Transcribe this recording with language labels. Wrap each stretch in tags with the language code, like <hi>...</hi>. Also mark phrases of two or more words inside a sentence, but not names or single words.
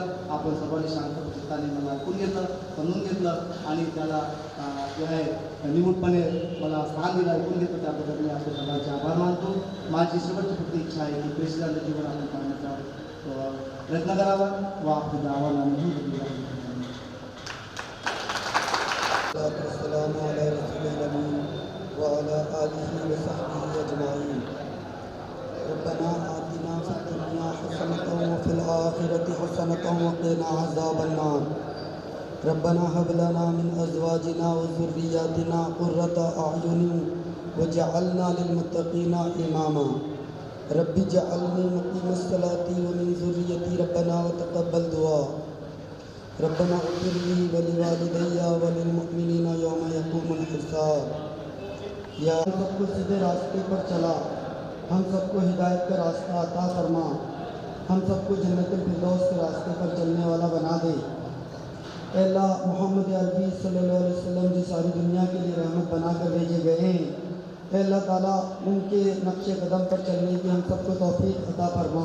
<mr>आपण सर्वांनी शांत चित्ताने मला ऐकून घेतलं, समजून घेतलं आणि त्याला जे आहे निमूटपणे मला स्थान दिलं, ऐकून घेतलं. त्याबद्दल मी आपल्या सर्वांचे आभार मानतो. माझी शेवटची फक्त इच्छा आहे की प्रेषितांचं जीवन आपण पाहण्याचा प्रयत्न करावा व आपली दावाला</mr> <ar>ربنا آتنا في الدنيا حسنة وفي الآخرة حسنة وقنا عذاب النار ربنا هب لنا من أزواجنا وذرياتنا قرة أعين وجعلنا للمتقين إماما رب اجعلني مقيم الصلاة ومن ذريتي ربنا وتقبل دعاء ربنا اغفر لي ولوالدي وللمؤمنين يوم يقوم الحساب</ar> <ur>یا ہم سب کو سیدھے راستے پر چلا، ہم سب کو ہدایت کا راستہ عطا فرما، ہم سب کو جنت الفردوس کے راستے پر چلنے والا بنا دے. اے اللہ محمد عربی صلی اللہ علیہ وسلم جو ساری دنیا کے لیے رحمت بنا کر بھیجے گئے ہیں، اے اللہ تعالیٰ ان کے نقش قدم پر چلنے کی ہم سب کو توفیق عطا فرما.</ur>